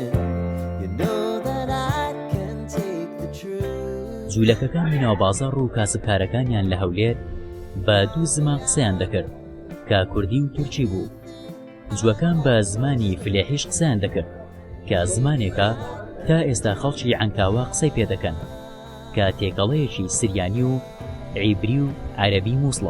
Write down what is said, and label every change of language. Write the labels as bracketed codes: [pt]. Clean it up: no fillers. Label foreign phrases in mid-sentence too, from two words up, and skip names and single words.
[en] You know that I can take the truth. [ckb] جوولەکەکانی ناوبازاڕ و کاسبکارەکانیان لە هەولێر بە دوو زمان قسەیان دەکرد کە کوردی و تورکی بوو. جووەکان بە زمانی فلێحیش قسەیان دەکرد کە زمانێکە تا ئێستا خەڵکی عەنکاوە قسەی پێ دەکەن کە تێکەڵەیەکی سریانی و عیبری و عەرەبی مووسڵە.